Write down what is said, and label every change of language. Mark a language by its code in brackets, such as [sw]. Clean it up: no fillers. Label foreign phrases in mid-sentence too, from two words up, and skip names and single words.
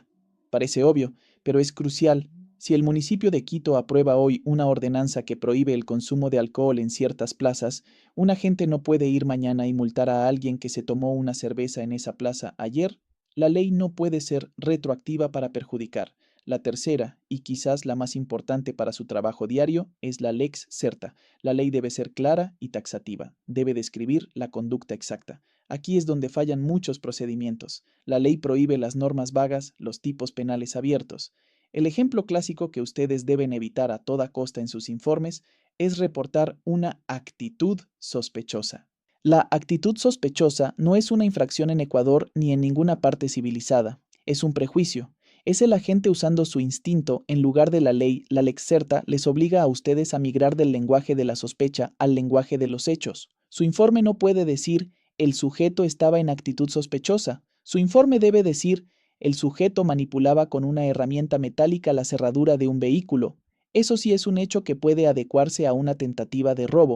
[es] Parece obvio, pero es crucial. Si el municipio de Quito aprueba hoy una ordenanza que prohíbe el consumo de alcohol en ciertas plazas, un agente no puede ir mañana y multar a alguien que se tomó una cerveza en esa plaza ayer. La ley no puede ser retroactiva para perjudicar. La tercera, y quizás la más importante para su trabajo diario, es la [la] lex certa. [es] La ley debe ser clara y taxativa. Debe describir la conducta exacta. Aquí es donde fallan muchos procedimientos. La ley prohíbe las normas vagas, los tipos penales abiertos. El ejemplo clásico que ustedes deben evitar a toda costa en sus informes es reportar una actitud sospechosa. La actitud sospechosa no es una infracción en Ecuador ni en ninguna parte civilizada, es un prejuicio. Es el agente usando su instinto en lugar de la ley. La [la] lex certa [es] les obliga a ustedes a migrar del lenguaje de la sospecha al lenguaje de los hechos. Su informe no puede decir el sujeto estaba en actitud sospechosa. Su informe debe decir el sujeto manipulaba con una herramienta metálica la cerradura de un vehículo. Eso sí es un hecho que puede adecuarse a una tentativa de robo.